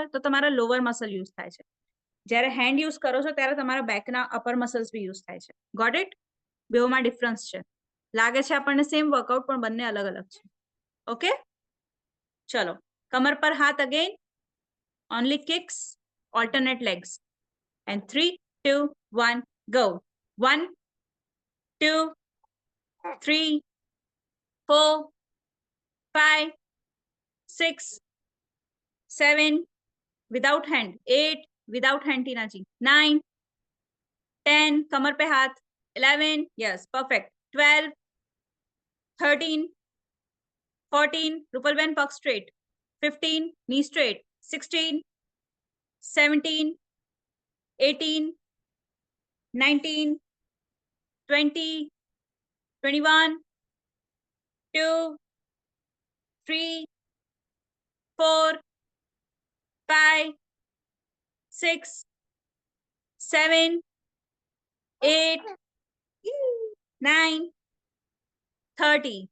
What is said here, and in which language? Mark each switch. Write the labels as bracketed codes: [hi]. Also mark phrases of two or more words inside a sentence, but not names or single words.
[gu] તો તમારા [en] lower muscle use [gu] થાય છે. જ્યારે [en] hand use [gu] કરો છો ત્યારે તમારા બેકના [en] upper muscles [gu] બી યુઝ થાય છે. [en] Got it? [gu] બેવમાં ડિફરન્સ છે. લાગે છે આપણને [en] same workout [gu] પણ બંને અલગ અલગ છે. ઓકે, ચલો કમર પર હાથ અગેન. [en] Only kicks, alternate legs. And 3, 2, 1, go. 1, 2, 3, 4, 5, 6, 7, without hand. [hi] 8, [en] without hand [hi] टीना जी. 9, 10, कमर पे हाथ. 11, [en] yes, perfect. 12, 13, 14, रूपलबेन पग straight. 15, knee straight. 16, 17, 18, 19, 20, 21, 2, 3, 4, 5, 6, 7, 8, 9, 30.